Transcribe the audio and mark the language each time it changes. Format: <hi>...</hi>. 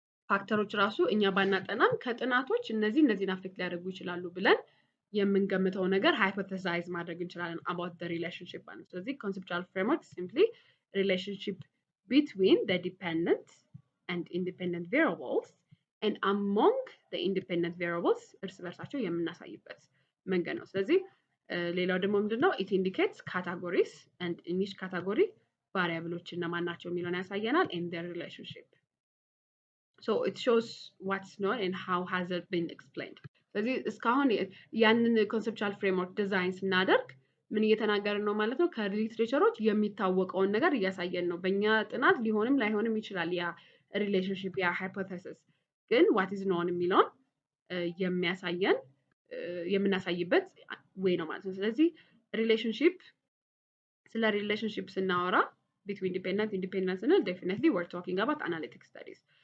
<am>ፋክተሮች ራሱ እኛ ባናጠናም ከጥናቶች እነዚህን አፌክት ሊያደርጉ ይችላሉ ብለን የምንገምተው ነገር ሃይፖቴሳይዝ ማድረግ እንችላለን about the relationship ማለት ነው። ስለዚህ conceptual framework simply</am> <en>relationship between the dependent and independent variables and among the independent variables</en> <am>እርስ በርሳቸው የምናሳይበት መንገድ ነው። ስለዚህ ሌላው ደግሞ ምንድነው</am> <en>it indicates categories and in each category variables</en> <am>እነማን ናቸው የሚለውን ያሳየናል</am> <en>and their relationship. So it shows what's known and how has it been explained.</en> <am>ስለዚህ እስካሁን ያንን ኮንሰፕቹዋል ፍሬምወርክ ዲዛይን ስናደርግ ምን እየተናገርን ነው ማለት ነው? ከሊትሬቸሮች የሚታወቀውን ነገር እያሳየን ነው። በእኛ ጥናት ሊሆንም ላይሆንም ይችላል ያ ሪሌሽንሺፕ ያ ሃይፖቴሲስ፣ ግን ዋት ኢዝ ኖን የሚለውን የሚያሳየን የምናሳይበት ወይ ነው ማለት ነው። ስለዚህ ስለ ሪሌሽንሺፕ ስናወራ ቢትዊን ኢንዲፔንደንት ስንል ዴፊኒትሊ</am> <en>we're talking about analytic studies.</en>